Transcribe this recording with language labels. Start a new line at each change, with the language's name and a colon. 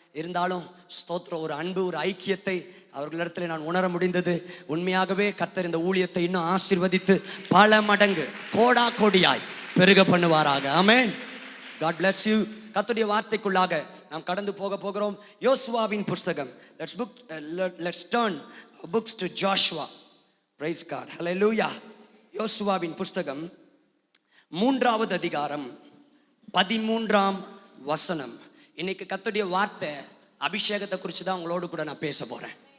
Tamil: இருந்தாலும் ஸ்தோத்திரம், ஒரு அன்பு, ஒரு ஐக்கியத்தை அவர்களிடத்தில் நான் உணர முடிந்தது. உண்மையாகவே கர்த்தர் இந்த ஊழியத்தை இன்னும் ஆசீர்வதித்து பல மடங்கு கோடா கோடியாய் பெருக பண்ணுவாராக. ஆமென்.
English: God bless you.
Tamil: கர்த்தருடைய வார்த்தைக்குள்ளாக நாம் கடந்து போகிறோம். யோசுவாவின் புஸ்தகம்.
English: Let's turn our books to Joshua. Praise God. Hallelujah.
Tamil: யோசுவாவின் புஸ்தகம் 3வது அதிகாரம் 13ஆம் வசனம். இன்னைக்கு கர்த்தருடைய வார்த்தை அபிஷேகத்தை குறித்து தான் உங்களோடு கூட நான் பேச போறேன்.